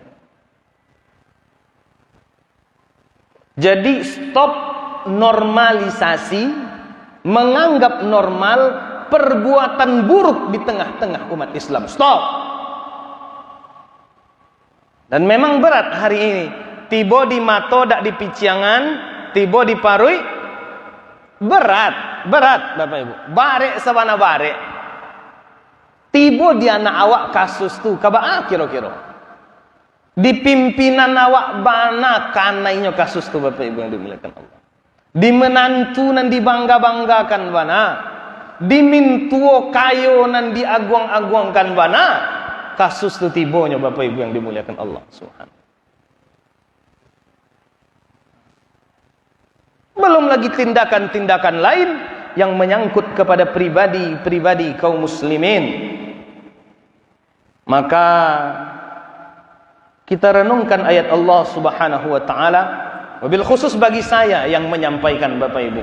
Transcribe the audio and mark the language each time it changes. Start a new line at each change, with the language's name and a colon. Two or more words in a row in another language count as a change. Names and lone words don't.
Indonesian: Jadi stop normalisasi, menganggap normal perbuatan buruk di tengah-tengah umat Islam. Stop. Dan memang berat hari ini.
Minangkabau: Tiba di mato dak di piciangan, tiba di parui,
Indonesian: berat Bapak Ibu.
Minangkabau: Barek sabana barek. Tiba di anak awak kasus tu kabaa kira-kira. Di pimpinan awak bana kanainya kasus tu
Indonesian: Bapak Ibu yang dimuliakan Allah.
Minangkabau: Di menantu nan dibangga-banggakan bana. Di mintuo kayo nan diaguang-aguangkan bana. Kasus tu tibonya
Indonesian: Bapak Ibu yang dimuliakan
Arabic: الله سبحانه.
Indonesian: Belum lagi tindakan-tindakan lain yang menyangkut kepada pribadi kaum muslimin. Maka kita renungkan ayat
Arabic: الله سبحانه وتعالى, وبالخصوص
Indonesian: bagi saya yang menyampaikan Bapak Ibu.